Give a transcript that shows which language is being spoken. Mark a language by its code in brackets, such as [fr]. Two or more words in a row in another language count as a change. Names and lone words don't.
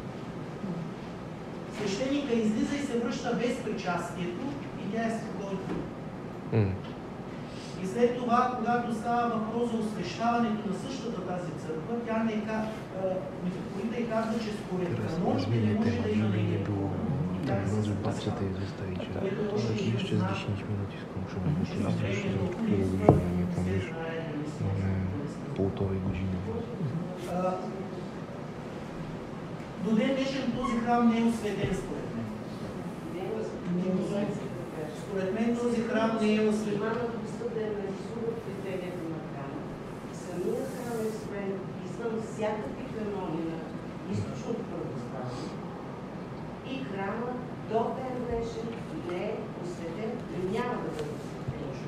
[bg] Свещеника излиза и се връща без причастието и тя е спокойна. И след това, когато става въпрос за освещаването на същата тази църква, тя не митрополита и казва, че според каноните не може да има нейния дух. Може бабцата изостави, че [pl] jeszcze z 10 minut i skończymy, bo to jest już za którą godzinę, nie pomyśl. Mamy półtorej godziny. [bg] До ден днешен този храм не е осветен според мен. Според мен този храм не е осветен. Самият храм е строен извън всякакви канони на източното православие и храмът до ден днешен не е осветен и няма да бъде осветен.